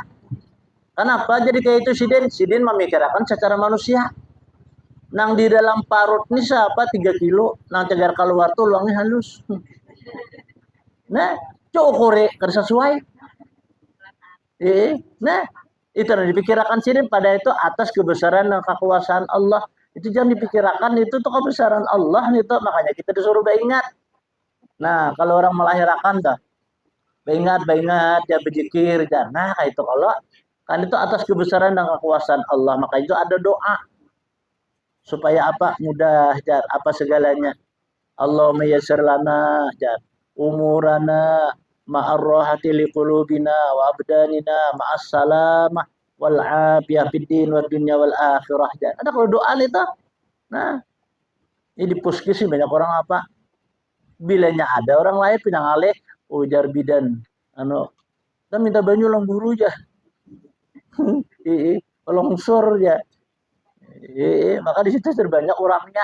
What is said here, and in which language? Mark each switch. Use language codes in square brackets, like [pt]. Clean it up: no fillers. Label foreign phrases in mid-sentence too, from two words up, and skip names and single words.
[bjn] Kenapa jadi kayak itu sidin? Sidin memikirkan secara manusia. Nang di dalam parut ini siapa 3 kilo. Nang cagar keluar tuh luangnya halus. Nah, cukup kerja sesuai. Nah, itu yang dipikirkan sidin pada itu atas kebesaran dan kekuasaan Allah. Itu jangan dipikirkan itu tuh kebesaran Allah itu, makanya kita disuruh ingat. Nah, kalau orang melahirkan tuh ingat ya berzikir ya. Nah, kayak itu kalau kan itu atas kebesaran dan kekuasaan Allah, maka itu ada doa supaya apa? Mudah jar apa segalanya. [ar] اللهم يسر لنا جار أمورنا مع الراحة لقلوبنا وأبداننا مع السلامة والعافية في الدين والدنيا والآخرة. [bjn] Ada kalau doa itu. Nah, ini di puskes banyak orang apa? Bilanya ada orang lain pinang alih ujar bidan kita minta banyu lang buru aja. Longsor ya. Maka di situ terbanyak orangnya.